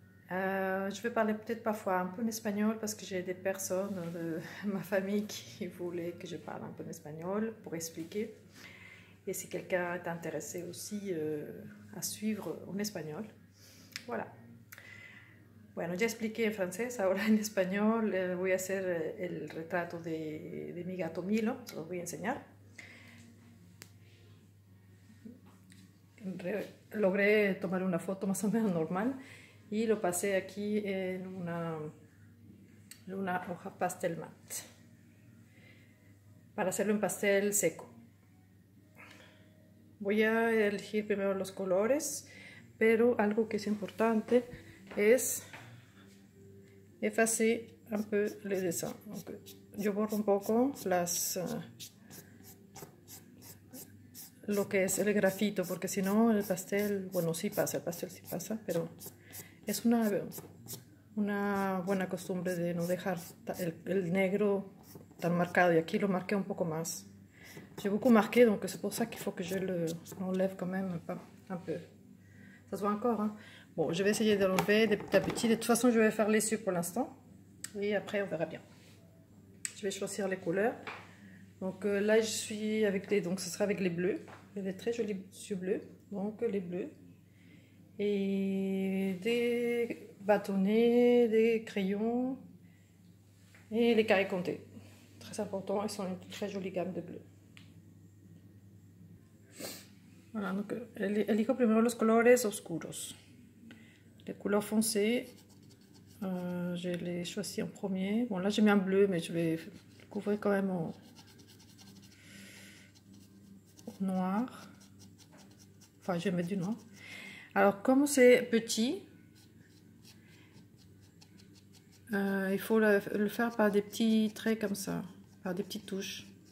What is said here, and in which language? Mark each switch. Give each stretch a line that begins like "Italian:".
French: Je vais parler peut-être parfois un peu en espagnol parce que j'ai des personnes de ma famille qui voulaient que je parle un peu en espagnol pour expliquer. Et si quelqu'un est intéressé aussi à suivre en espagnol, voilà.
Spanish: Bueno, ya expliqué en francés, ahora en español voy a hacer el retrato de mi gato Milo, se lo voy a enseñar. Logré tomar una foto más o menos normal y lo pasé aquí en una hoja pastel matte para hacerlo en pastel seco. Voy a elegir primero los colores, pero algo que es importante es
French: effacer un peu les dessins.
Spanish: Donc, yo borro un poco lo que es el grafito, porque si no el pastel, bueno, sí pasa, el pastel sí pasa, pero es una buena costumbre de no dejar el negro tan marcado, y aquí lo marqué un poco más.
French: J'ai beaucoup marqué, donc c'est pour ça qu'il faut que je l'enlève quand même un peu. Ça se voit encore, hein. Bon, je vais essayer de l'enlever petit à petit. De toute façon, je vais faire l'essieu pour l'instant. Et après, on verra bien. Je vais choisir les couleurs. Donc là, je suis avec donc ce sera avec les bleus. Il y a des très jolis yeux bleus. Donc les bleus. Et des bâtonnets, des crayons. Et les carrés comptés. Très important, ils sont une très jolie gamme de bleus.
Spanish: Voilà, donc elijo primero los colores oscuros.
French: Les couleurs foncées, je les choisis en premier. Bon, là j'ai mis un bleu, mais je vais le couvrir quand même en noir. Enfin, je vais mettre du noir. Alors, comme c'est petit, il faut le faire par des petits traits comme ça, par des petites touches.